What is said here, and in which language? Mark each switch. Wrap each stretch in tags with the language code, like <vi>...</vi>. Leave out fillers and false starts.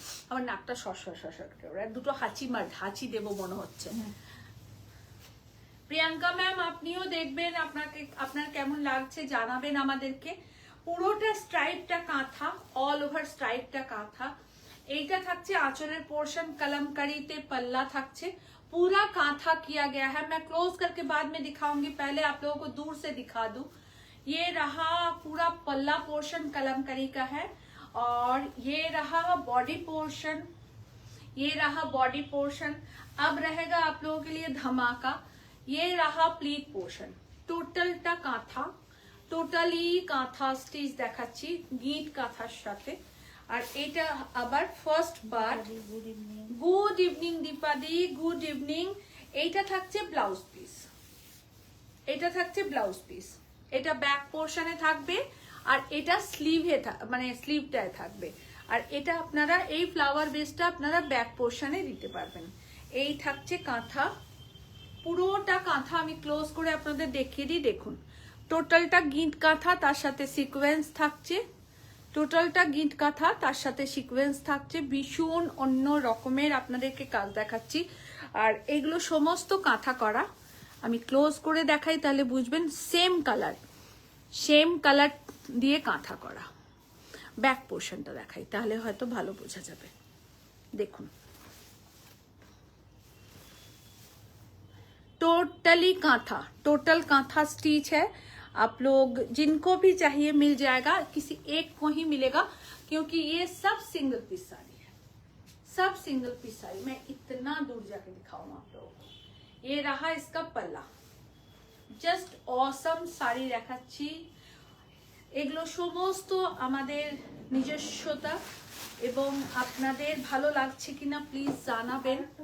<bn>আমার নাকটা শশা দুটো হাঁচি দেবো মনে হচ্ছে। প্রিয়াঙ্কা ম্যাম, আপনিও দেখবেন, আপনার কেমন লাগছে জানাবেন আমাদেরকে। পুরোটা স্ট্রাইপটা কাঁথা, অল ওভার স্ট্রাইপটা কাঁথা। এইটা থাকছে आंचलेर पोर्शन, कलमकारीते पल्ला থাকছে,</bn> <hi>पूरा कांथा किया गया है। मैं क्लोज करके बाद में दिखाऊंगी, पहले आप लोगों को दूर से दिखा दूं। ये रहा पूरा पल्ला पोर्शन कलमकारी का है, और ये रहा बॉडी पोर्शन, ये रहा बॉडी पोर्शन। अब रहेगा आप लोगों के लिए धमाका, ये रहा प्लीट पोर्शन।</hi> <bn>টোটালটা কাঁথা, টোটালি কাঁথা স্টিচ দেখাচ্ছি গিট কাঁথার সাথে। আর এটা আবার ফার্স্ট বার। Good evening দীপাদি, good evening. এইটা থাকছে ব্লাউজ পিস, এটা থাকছে ব্লাউজ পিস। এটা ব্যাক পোর্শনে থাকবে, আর এটা স্লিভে মানে স্লিভটায় থাকবে। আর এটা আপনারা এই ফ্লাওয়ার বেসটা আপনারা ব্যাক পোর্শনে দিতে পারবেন। এই থাকছে কাঁথা, পুরোটা কাঁথা আমি ক্লোজ করে আপনাদের দেখিয়ে দিই। দেখুন টোটালটা গিট কাঁথা, তার সাথে সিকোয়েন্স থাকছে। টোটালটা গিট কাঁথা, তার সাথে সিকোয়েন্স থাকছে। ভীষণ অন্য রকমের আপনাদেরকে কাজ দেখাচ্ছি। আর এগুলো সমস্ত কাঁথা করা, আমি ক্লোজ করে দেখাই তাহলে বুঝবেন। সেম কালার দিয়ে কাঁথা করা। ব্যাক পোর্শনটা দেখাই তাহলে হয়তো ভালো বোঝা যাবে। দেখুন</bn> <hi>totally kantha, total kantha stitch है। आप लोग जिनको भी चाहिए मिल जाएगा, किसी एक को ही मिलेगा, क्योंकि ये सब सिंगल पीस साड़ी है, सब सिंगल पीस साड़ी। मैं इतना दूर जाके दिखाऊं आप लोगों को। ये रहा इसका पल्ला, जस्ट ऑसम</hi> <bn>শাড়ি দেখাচ্ছি। এগুলো সমস্ত আমাদের নিজস্বতা, এবং আপনাদের ভালো লাগছে কিনা প্লিজ জানাবেন।</bn>